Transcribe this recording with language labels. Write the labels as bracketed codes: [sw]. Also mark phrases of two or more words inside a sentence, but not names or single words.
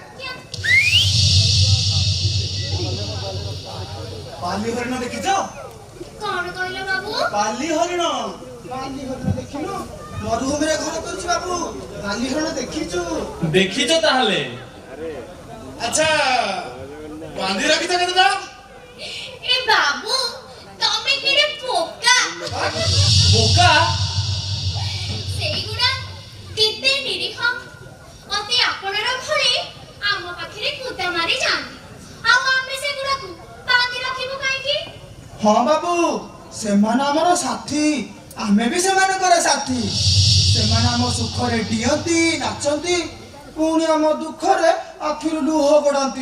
[or] ବାଲି ହରିଣ ଦେଖିଛ? କଣ କହିଲ ବାବୁ? ବାଲି ହରିଣ ବାଲି ହରିଣ ଦେଖିନୁ? ମରୁଭୂମିରେ ଘର କରିଛୁ ବାବୁ ବାଲି ହରିଣ ଦେଖିଛୁ? ଦେଖିଛ ତାହେଲେ? ଆଚ୍ଛା ବାନ୍ଧି ରଖିଛ କେତେଟା? ଏ ବାବୁ ତୁମେ କିରେ ପୋକା? ବୋକା? ସେଇଗୁଡ଼ା କେତେ ନିରୀହ ଅତି ଆପଣାର ଭଳି ଆମ ପାଖରେ କୁଦା ମାରି ଯାଆନ୍ତି ଆଉ ଆମେ ସେଗୁଡାକୁ ବାନ୍ଧି ରଖିବୁ କାହିଁକି? ହଁ ବାବୁ ସେମାନେ ଆମର ସାଥୀ ଆମେ ବି ସେମାନଙ୍କର ସାଥୀ। ସେମାନେ ଆମ ସୁଖରେ ଡିଅନ୍ତି ନାଚନ୍ତି ପୁଣି ଆମ ଦୁଃଖରେ ଆଖିରୁ ଲୁହ ଗଡ଼ାନ୍ତି।